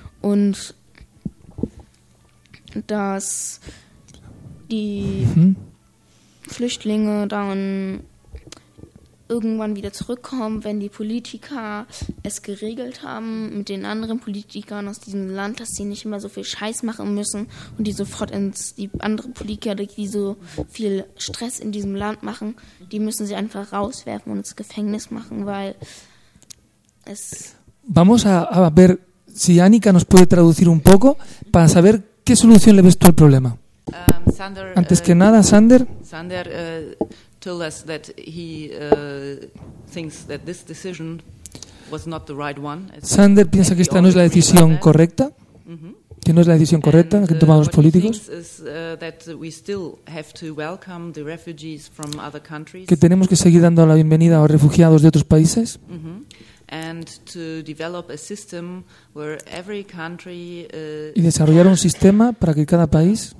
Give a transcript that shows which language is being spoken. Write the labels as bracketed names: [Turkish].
[German] Und dass die Flüchtlinge dann irgendwann wieder zurückkommen, wenn die Politiker es geregelt haben mit den anderen Politikern aus diesem Land, dass sie nicht immer so viel Scheiß machen müssen und die sofort ins die anderen Politiker, die so viel Stress in diesem Land machen, die müssen sie einfach rauswerfen und ins Gefängnis machen, weil es. [Spanish] Vamos a ver si Annika nos puede traducir un poco para saber qué solución le ves tú al problema. Sander, antes que nada, Sander. [English] Sander told us that he thinks that this decision was not the right one. [Spanish] Sander piensa que esta no es la decisión correcta, que no es la decisión correcta que han tomado los políticos. [English] That we still have to welcome the refugees from other countries. [Spanish] Que tenemos que seguir dando la bienvenida a refugiados de otros países. [English] and to develop a system where every country [Spanish] y desarrollar un sistema para que cada país